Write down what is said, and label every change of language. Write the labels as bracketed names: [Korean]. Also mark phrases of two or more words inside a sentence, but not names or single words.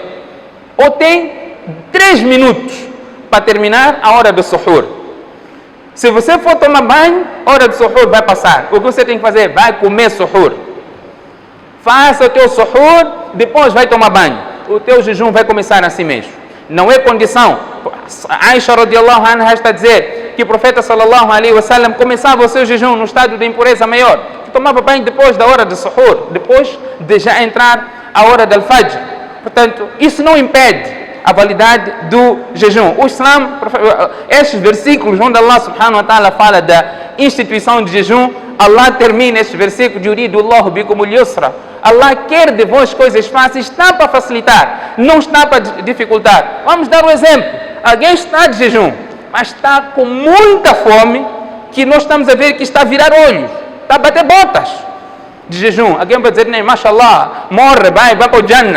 [Portuguese] Ou tem 3 minutos para terminar a hora do suhur. Se você for tomar banho, a hora do suhur vai passar. O que você tem que fazer? Vai comer suhur. Faça o teu suhur, depois vai tomar banho. O teu jejum vai começar assim mesmo. Não é condição. Aisha [Arabic] رضي الله عنها [Portuguese] está a dizer que o profeta [Arabic] صلى الله عليه وسلم [Portuguese] começava o seu jejum no estado de impureza maior. Que tomava banho depois da hora do suhur, depois de já entrar a hora do fajr. Portanto, isso não impede a validade do jejum. O Islam, estes versículos onde Allah [Arabic] سبحانه وتعالى [Portuguese] fala da instituição de jejum, Allah termina estes versículos de [Arabic] يريد الله بكم اليسر. [Portuguese] Allah quer de vós coisas fáceis, está para facilitar, não está para dificultar. Vamos dar um exemplo. Alguém está de jejum, mas está com muita fome, que nós estamos a ver que está a virar olhos, está a bater botas de jejum. Alguém vai dizer, nem, mashallah, morre, vai para o Jannah.